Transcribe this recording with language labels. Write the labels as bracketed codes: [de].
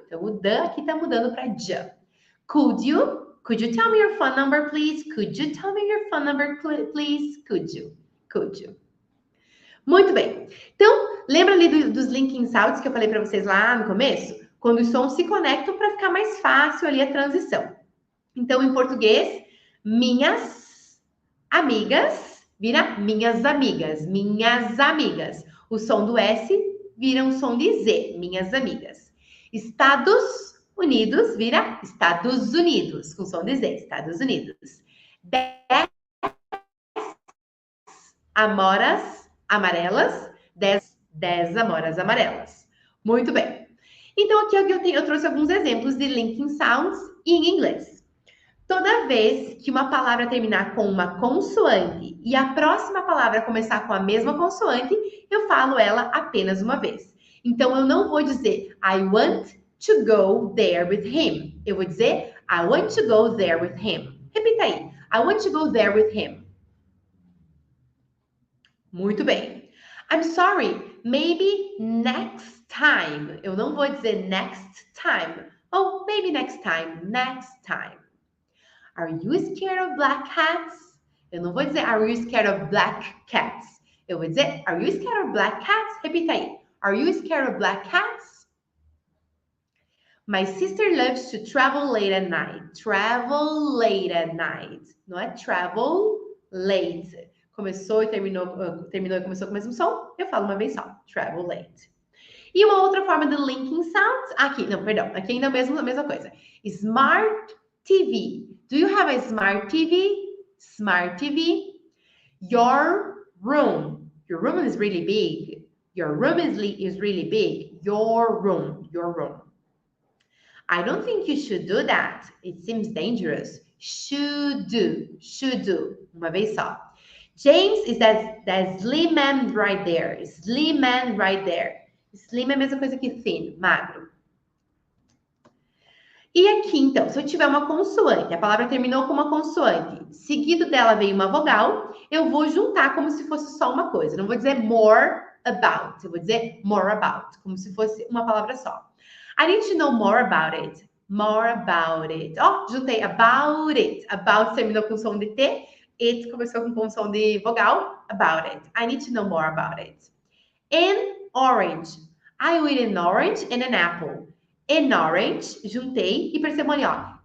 [pt] Então o the aqui tá mudando para já. [en] Could you? Could you tell me your phone number, please? Could you tell me your phone number, please? Could you? Could you? [pt] Muito bem. Então, lembra ali dos linking sounds que eu falei para vocês lá no começo? Quando os sons se conectam para ficar mais fácil ali a transição. Então, em português, minhas amigas vira minhas amigas. Minhas amigas. O som do S vira um som de Z. Minhas amigas. Estados Unidos vira Estados Unidos, com som de Z, Estados Unidos. 10 amoras amarelas, 10 amoras amarelas. Muito bem. Então, aqui eu trouxe alguns exemplos de linking sounds em inglês. Toda vez que uma palavra terminar com uma consoante e a próxima palavra começar com a mesma consoante, eu falo ela apenas uma vez. Então, eu não vou dizer [en] I want to go there with him. [pt] Eu vou dizer [en] I want to go there with him. [pt] Repita aí. [en] I want to go there with him. [pt] Muito bem. [en] I'm sorry, maybe next time. [pt] Eu não vou dizer [en] next time. Oh, maybe next time, next time. Are you scared of black cats? [pt] Eu não vou dizer [en] are you scared of black cats. [pt] Eu vou dizer [en] are you scared of black cats? [pt] Repita aí. [en] Are you scared of black cats? My sister loves to travel late at night. Travel late at night. [pt] Não é [en] travel late. [pt] Começou e terminou e começou com o mesmo som. Eu falo uma vez só. [en] Travel late. [pt] E uma outra forma do linking sounds. Aqui, não, perdão. Aqui ainda é a mesma coisa. [en] Smart TV. Do you have a smart TV? Smart TV. Your room. Your room is really big. Your room is really big. Your room. Your room. I don't think you should do that. It seems dangerous. Should do. Should do. [pt] Uma vez só. [en] James is that slim man right there. Slim man right there. [pt] Slim é a mesma coisa que thin, magro. E aqui, então, se eu tiver uma consoante, a palavra terminou com uma consoante, seguido dela veio uma vogal, eu vou juntar como se fosse só uma coisa. Não vou dizer [en] more about, [pt] eu vou dizer more about, como se fosse uma palavra só. [en] I need to know more about it. More about it. [pt] Ó, juntei [en] about it. [pt] About terminou com som de T, it começou com som de vogal, [en] about it. I need to know more about it. An orange. I will eat an orange and an apple. An orange, [pt] juntei, e percebam ali, ó.